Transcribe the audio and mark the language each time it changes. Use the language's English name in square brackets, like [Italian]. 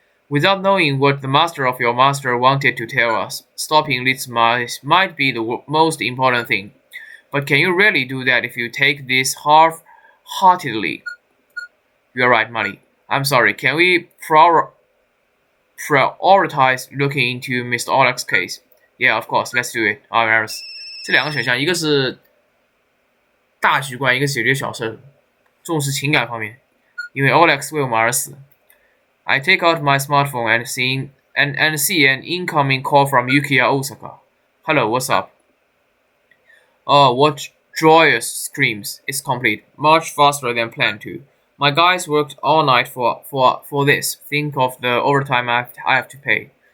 [English] Without knowing what the master of your master wanted to tell us, stopping Lisa might be the most important thing. But can you really do that if you take this half-heartedly? You're right, Molly. I'm sorry. Can we prioritize looking into Mr. Oleg's case? Yeah, of course. Let's do it. Alright. [Chinese] 这两个选项，一个是大局观，一个是解决小事，重视情感方面。因为 Oleg 为我们而死。 [English] I take out my smartphone and see an incoming call from Yukiya Osaka. Hello, what's up? Oh, what joyous screams. It's complete. Much faster than planned too. My guys worked all night for this. Think of the overtime I have to pay.